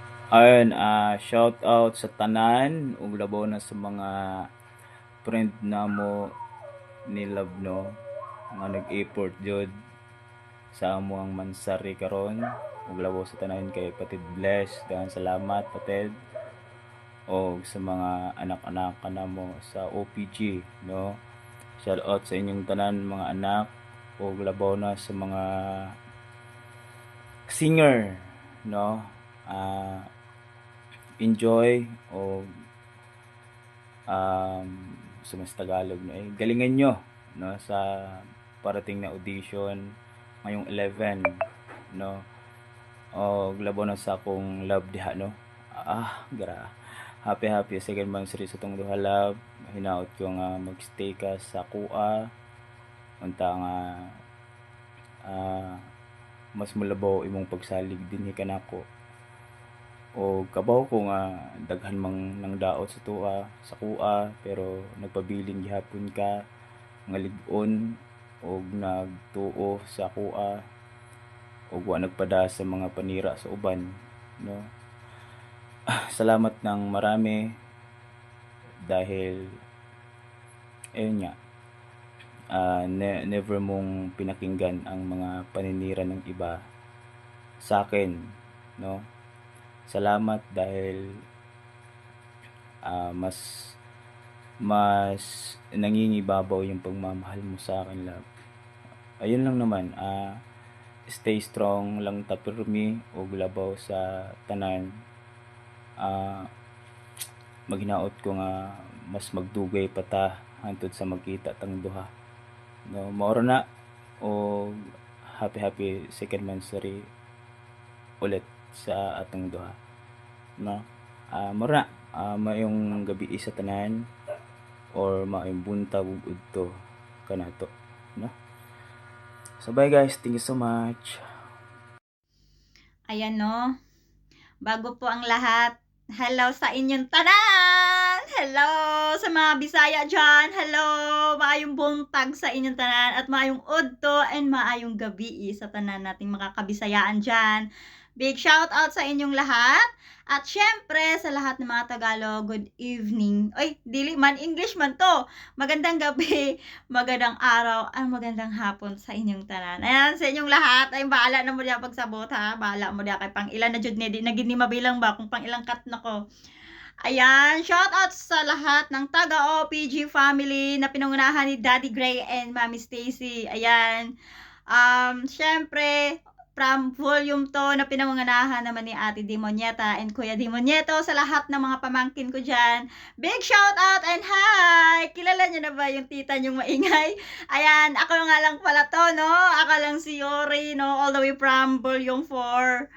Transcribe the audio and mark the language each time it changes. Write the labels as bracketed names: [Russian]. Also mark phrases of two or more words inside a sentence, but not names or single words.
[Cebuano] Ayun, [English] shout out [Cebuano] sa tanan ug labaw na sa mga friend namo ni Love, no, nga nag-effort jud sa amo ang mansari karon ug labaw sa tanan kay Patid Bless. Daghang salamat Patid, o sa mga anak-anak kanamo sa OPG, no. [English] Shout out [Cebuano] sa inyong tanan mga anak ug labaw na sa mga singer, no. [Filipino] Enjoy o sa mas Tagalog, no, galingan nyo, no, sa parating na audition ngayong 11, no, [Cebuano] o labaw na sa akong love diha, no. [English] Happy second monthsary [Cebuano] sa tong duha love. Hinaot ko nga magstay ka sa kuha unta nga mas mulabaw imong pagsalig dinhi kanako, o kabaw ko nga daghan mang nang daot sa tuwa sa kuha pero nagpabiling gihapon ka nga lig-on og nagtuo sa kuha og wa nagpada sa mga panira sa uban, no. [Filipino] Salamat ng marami dahil ayun nga, never mong pinakinggan ang mga paninira ng iba sa akin, no. Salamat dahil mas nangingibabaw yung pagmamahal mo sa akin, love. Ayun lang naman, [Cebuano] stay strong lang ta pirmi og labaw sa tanan. Maghinaot ko nga mas magdugay pa ta hantod sa magkita tang duha, no. Maoro na og [English] happy second monthsary [Cebuano] ulit sa atong duha, no. Maoro na, mayong gabi sa tanan or maayong buntag ug udto kanato, no. [English] So bye guys, thank you so much. [Filipino] Ayan, no. Bago po ang lahat, [Cebuano] hello sa inyong tanan! Hello sa mga Bisaya dyan! [English] Hello! [Cebuano] Maayong buntag sa inyong tanan at maayong udto and maayong gabi sa tanan [Filipino] nating makakabisayaan dyan. [English] Big shout out [Filipino] sa inyong lahat. At syempre, sa lahat ng mga Tagalog, [English] good evening. [Cebuano] Oy, dili man, English man to. [Filipino] Magandang gabi, magandang araw, at magandang hapon [Cebuano] sa inyong tanan. [Filipino] Ayan, sa inyong lahat. [Cebuano] Ay, bahala na mo diya pagsabot, ha? Bahala mo diya kay pang ilan na jud ni, di na gid ni mabilang ba kung pang ilang cut na ko. [Filipino] Ayan, [English] shout out [Filipino] sa lahat ng taga OPG family na pinangunahan ni Daddy Gray and Mami Stacy. Ayan. Syempre, [English] from volume [Filipino] to na pinangunganahan naman ni Ate Dimonyeta and Kuya Dimonyeto sa lahat ng mga pamangkin ko dyan. [English] Big shout out and hi! [Filipino] Kilala nyo na ba yung tita nyong maingay? Ayan, ako nga lang pala to, no? Ako lang si Yori, no? [English] All the way from volume 4.